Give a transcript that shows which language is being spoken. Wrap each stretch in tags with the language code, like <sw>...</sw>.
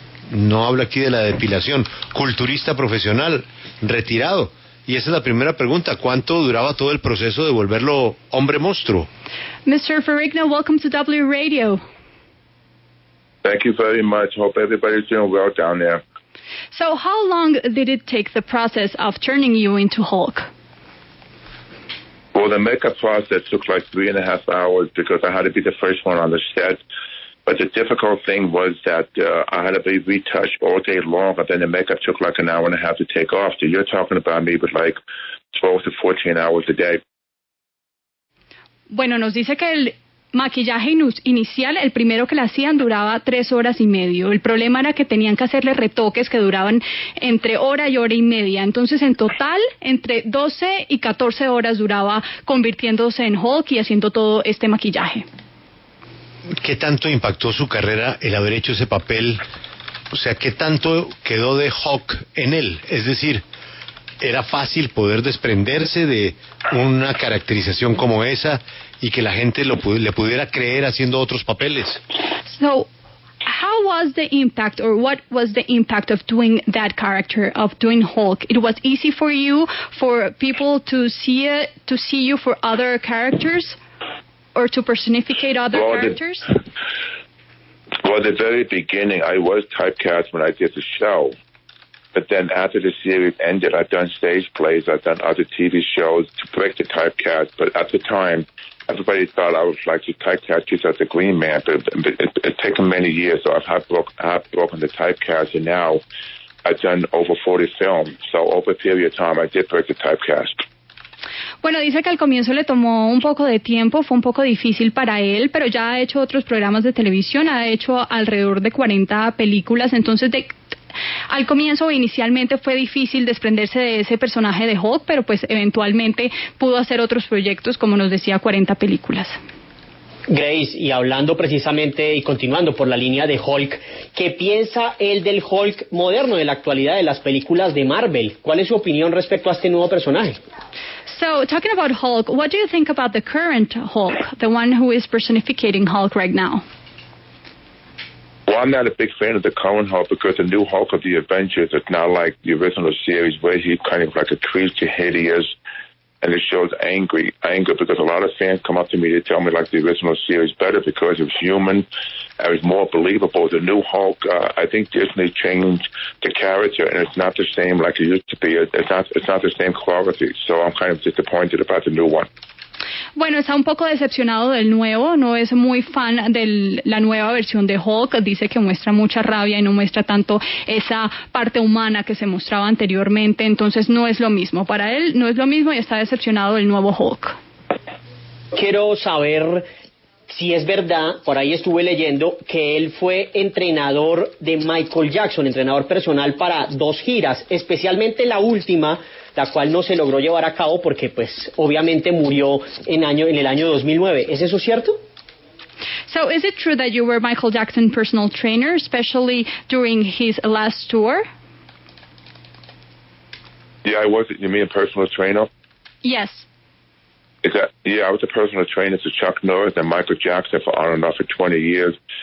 <es>No habla aquí de la depilación. Culturista profesional, retirado. Y esa es la primera pregunta. ¿Cuánto duraba todo el proceso de volverlo hombre monstruo?</es> <en>Mr. Ferrigno, welcome to W Radio. Thank you very much. Hope everybody's doing well down there. So how long did it take the process of turning you into Hulk? Well, the makeup process took like 3.5 hours because I had to be the first one on the set. But the difficult thing was that I had to be retouched all day long, and then the makeup took like an hour and a half to take off. So you're talking about me with like 12 to 14 hours a day.</en> <es>Bueno, nos dice que el maquillaje inicial, el primero que le hacían, duraba 3 horas y media. El problema era que tenían que hacerle retoques que duraban entre hora y hora y media. Entonces, en total, entre 12 y 14 horas duraba convirtiéndose en Hulk y haciendo todo este maquillaje. ¿Qué tanto impactó su carrera el haber hecho ese papel? O sea, ¿qué tanto quedó de Hulk en él? Es decir, ¿era fácil poder desprenderse de una caracterización como esa y que la gente le pudiera creer haciendo otros papeles?</es> <en>So, how was the impact, or what was the impact of doing that character, of doing Hulk? It was easy for you, for people to see you for other characters, or to personificate other characters? Well, at the very beginning, I was typecast when I did the show. But then after the series ended, I've done stage plays, I've done other TV shows to break the typecast. But at the time, everybody thought I was like the typecast just as the Green Man. But it's taken many years, so I've broken the typecast, and now I've done over 40 films. So over a period of time, I did break the typecast.</en> <es>Bueno, dice que al comienzo le tomó un poco de tiempo, fue un poco difícil para él, pero ya ha hecho otros programas de televisión, ha hecho alrededor de 40 películas, entonces al comienzo inicialmente fue difícil desprenderse de ese personaje de Hulk, pero pues eventualmente pudo hacer otros proyectos, como nos decía, 40 películas. Grace, y hablando precisamente y continuando por la línea de Hulk, ¿qué piensa él del Hulk moderno, de la actualidad de las películas de Marvel? ¿Cuál es su opinión respecto a este nuevo personaje?</es> <en>So, talking about Hulk, what do you think about the current Hulk, the one who is personificating Hulk right now? Well, I'm not a big fan of the current Hulk because the new Hulk of the Avengers is not like the original series where he's kind of like a creature, hideous, and it shows anger because a lot of fans come up to me to tell me like the original series better because it was human and it was more believable. The new Hulk, I think Disney changed the character and it's not the same like it used to be. It's not the same quality, so I'm kind of disappointed about the new one.</en> <es>Bueno, está un poco decepcionado del nuevo, no es muy fan de la nueva versión de Hulk, dice que muestra mucha rabia y no muestra tanto esa parte humana que se mostraba anteriormente, entonces no es lo mismo, para él no es lo mismo y está decepcionado del nuevo Hulk. Quiero saber si es verdad, por ahí estuve leyendo, que él fue entrenador de Michael Jackson, entrenador personal para 2 giras, especialmente la última, la cual no se logró llevar a cabo porque pues obviamente murió en el año 2009. ¿Es eso cierto?</es> <en>So is it true that you were Michael Jackson's personal trainer, especially during his last tour? Yeah, I was. You mean a personal trainer? Yes. I was a personal trainer to Chuck Norris and Michael Jackson for on and off for 20 years.</en>